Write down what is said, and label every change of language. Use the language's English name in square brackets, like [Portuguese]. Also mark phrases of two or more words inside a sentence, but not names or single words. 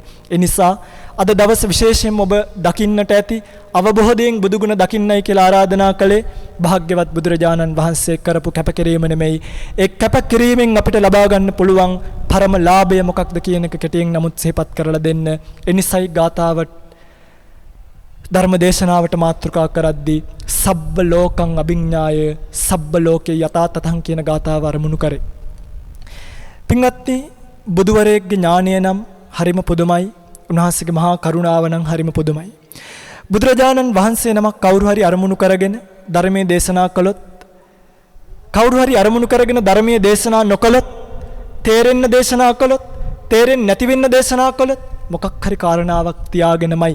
[Sinhala] ඒ නිසා අද දවස් විශේෂයෙන් ඔබ දකින්නට ඇති අවබෝධයෙන් බුදුගුණ දකින්නයි කියලා ආරාධනා කළේ භාග්‍යවත් බුදුරජාණන් වහන්සේ කරපු කැපකිරීම නෙමෙයි. ඒ කැපකිරීමෙන් අපිට ලබා ගන්න පුළුවන් පරම ලාභය මොකක්ද කියන එක කෙටියෙන් නමුත් සිහිපත් කරලා දෙන්න. එනිසයි ගාථාවට ධර්ම දේශනාවට මාතෘකා කරද්දී [Pali] සබ්බ ලෝකං අභිඥාය සබ්බ ලෝකේ යථා තතං [Sinhala] කියන ගාථාව අරමුණු කරේ. පින්වත්නි බුදුවරයෙක්ගේ ඥානය නම් හරිම පුදුමයි. උන්වහන්සේගේ මහා කරුණාව නම් හරිම පුදුමයි. බුදුරජාණන් වහන්සේ නමක් කවුරු හරි අරමුණු කරගෙන ධර්මයේ දේශනා කළොත්, කවුරු හරි අරමුණු කරගෙන ධර්මයේ දේශනා නොකළොත්, තේරෙන්න දේශනා කළොත්, තේරෙන්නේ නැති වෙන්න දේශනා කළොත් මොකක් හරි කාරණාවක් තියාගෙනමයි.